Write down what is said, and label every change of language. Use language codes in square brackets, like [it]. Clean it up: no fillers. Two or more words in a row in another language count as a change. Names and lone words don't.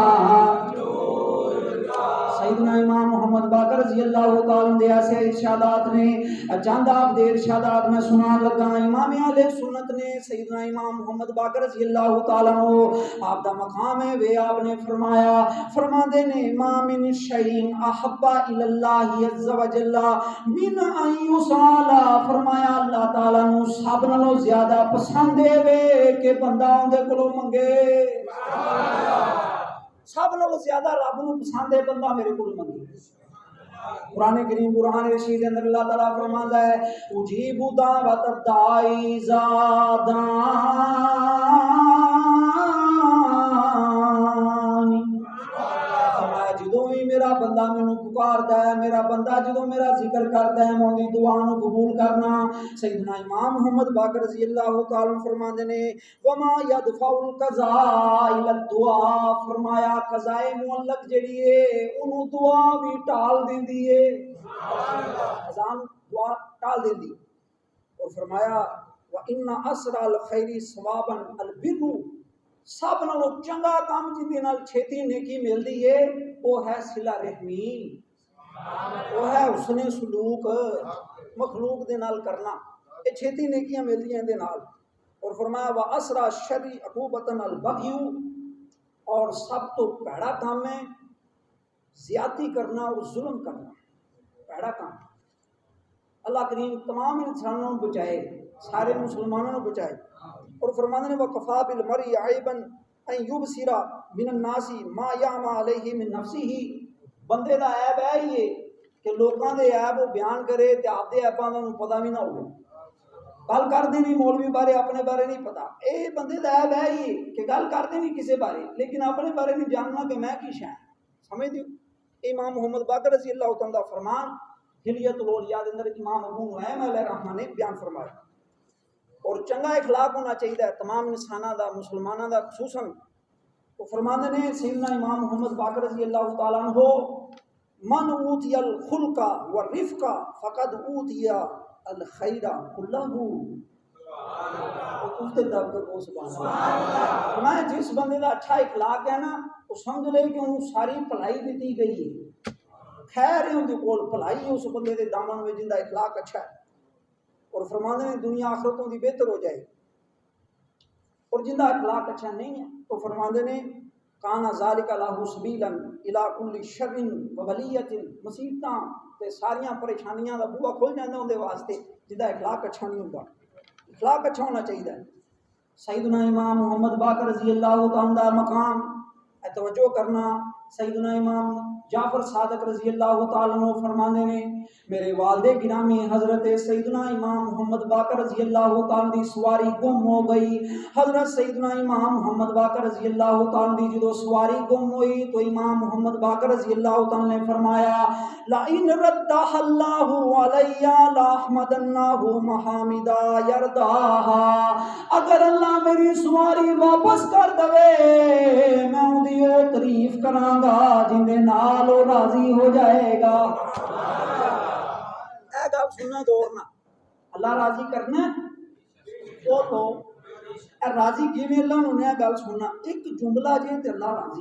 [pa] سیدنا امام محمد باقر [ar] رضی اللہ تعالیٰ [pa] دے ایسے ارشادات نے چند آپ دے ارشادات میں سنا لگا. امام اہل سنت نے سیدنا امام محمد باقر [ar] رضی اللہ تعالیٰ [pa] آپ دا مقام ہے وہ آپ نے فرماندے نے [ar] ما من شیء احب الی اللہ عز وجل من ان یصال. [pa] فرمایا اللہ تعالیٰ نو سب نالوں زیادہ پسند ہے کہ بندہ اون دے کولوں منگے. سب نالوں زیادہ رب نوں پسند ہے بندہ میرے کول منگے۔ قرآن کریم برہان رشید کے اندر اللہ تعالیٰ فرماتا ہے [ar] اجیب دعوت الداعی اذا دعانی، [pa] فرمایا جدوں ہی میرا بندہ مینوں پکاردا ہے، میرا بندہ جدوں میرا ذکر کردا ہے میں اودی دعا نوں قبول کرنا۔ سیدنا امام محمد باقر [ar] رضی اللہ تعالی عنہ [pa] فرماندے نے [ar] وما يدفع القضاء الى الدعاء، [pa] فرمایا قضاء معلق جڑی ہے اونوں دعا بھی ٹال دیندی ہے، اذان دعا ٹال دیندی۔ اور فرمایا [ar] وَإِنَّ أَسْرَعَ الْخَيْرِ ثَوَابًا الْبِرُّ، [pa] سب نالوں چنگا کام جہدے نال چھیتی نیکی ملدی ہے وہ ہے صلہ رحمی، وہ ہے حسن سلوک مخلوق دے نال کرنا، یہ چھیتی نیکیاں ملدی ہیں دے نال۔ [ur] اور فرمایا [ar] وَأَسْرَعَ الشَّرِّ عُقُوبَةً الْبَغْيُ، [pa] اور سب تو پیڑا کام ہے زیادتی کرنا اور ظلم کرنا، پیڑا کام۔ [ur] اللہ کریم تمام انسانوں کو بچائے، سارے مسلمانوں کو بچائے۔ [pa] اور فرمانے نے [ar] وَكَفَى بِالْمَرْءِ عَيْبًا أَن يُبْصِرَ مِنَ النَّاسِ مَا يَعْمَى عَلَيْهِ مِن نَفْسِهِ، [pa] بندے دا عیب ہے یہ کہ لوکاں دے عیب وہ بیان کرے تے آپ دے عیباں دا پتہ بھی نہ ہوے، گل کردے نہیں مولوی بارے اپنے بارے نہیں پتا، اے بندے دا عیب ہے یہ کہ گل کردے نہیں کسے بارے لیکن اپنے بارے نہیں جاننا کہ میں کی شاں، سمجھ دیو۔ امام محمد باقر [ar] رضی اللہ تعالیٰ [pa] دا فرمان حلیت الاولیاء دے اندر امام ابو نعیم [ar] علیہ الرحمہ [pa] نے بیان فرمایا۔ اور چنگا اخلاق ہونا چاہیے تمام انساناں دا، مسلماناں دا خصوصاً۔ تو فرماندے نے سیدنا امام محمد باقر [ar] رضی اللہ تعالیٰ عنہ من اوتی الخلق والرفق فقد اوتی الخیر کلہ، [pa] میں جس بندے دا اچھا اخلاق ہے نا تو سمجھ لے کہ انہوں ساری بھلائی دیتی گئی ہے، خیر ہے ان کے کول بھلائی اس بندے دے دامن میں جندا اخلاق اچھا ہے۔ اور فرماندے نے دنیا آخرتوں دی بہتر ہو جائے، اور جندا اخلاق اچھا نہیں ہے تو فرماندے نے [ar] کانا ذالک لہ سبیلا الی کل شر و بلیۃ، [pa] مصیبتاں تے ساریاں پریشانیاں دا بوا کھل جاندا اون دے واسطے جندا اخلاق اچھا نہیں ہوندا۔ اخلاق اچھا ہونا چاہیے۔ سیدنا امام محمد باقر [ar] رضی اللہ تعالیٰ عنہ [pa] مقام توجہ کرنا، سیدنا امام جعفر صادق [ar] رضی اللہ تعالیٰ عنہ [pa] فرمانے نے میرے والد گرامی حضرت سیدنا امام محمد باقر [ar] رضی اللہ تعالیٰ [pa] دی سواری گم ہو گئی۔ حضرت سیدنا امام محمد باقر [ar] رضی اللہ تعالیٰ [pa] دی جدو سواری گم ہوئی تو امام محمد باقر [ar] رضی اللہ تعالیٰ [pa] نے فرمایا [ar] لَإِن رَدَّهَا اللَّهُ عَلَيَّ لَأَحْمَدَنَّهُ مَحَامِدًا يَرْضَاهَا، [pa] اگر اللہ میری سواری واپس کر دے میں ان دی تعریف کراں گا جن دے نال وہ راضی ہو جائے گا۔ اے گل سننا دورنا، اللہ راضی کرنا وہ تو راضی کیویں اللہ نے گل سننا ایک جملہ جے تے اللہ راضی۔